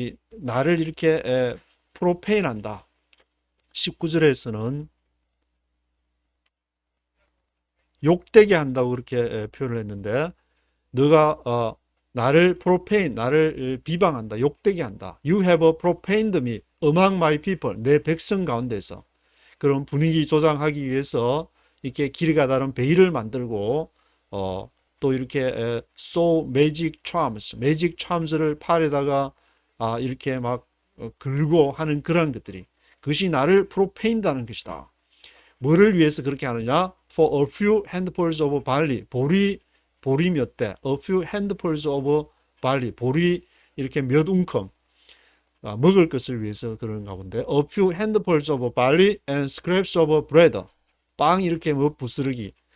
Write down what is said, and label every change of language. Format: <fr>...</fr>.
<ko>나를 이렇게 profane 한다. 19절에서는 욕되게 한다고 그렇게 표현을 했는데 너가 나를 profane, 나를 비방한다, 욕되게 한다.</ko> <en>You have profaned me among my people,</en> <ko>내 백성 가운데서. 그런 분위기 조장하기 위해서 이렇게 길이가 다른 베일을 만들고 또 이렇게</ko> <en>sew magic charms</en> <ko>를 팔에다가 이렇게 막 걸고 하는 그런 것들이 그것이 나를 profane다는 것이다. 뭐를 위해서 그렇게 하느냐?</ko> <en>For a few handfuls of barley,</en> <ko>보리 몇 대,</ko> <en>a few handfuls of barley,</en> <ko>보리 이렇게 몇 움큼 먹을 것을 위해서 그런가 본데,</ko> <en>a few handfuls of barley and scraps of bread,</en> <ko>빵 이렇게 뭐 부스러기.</ko>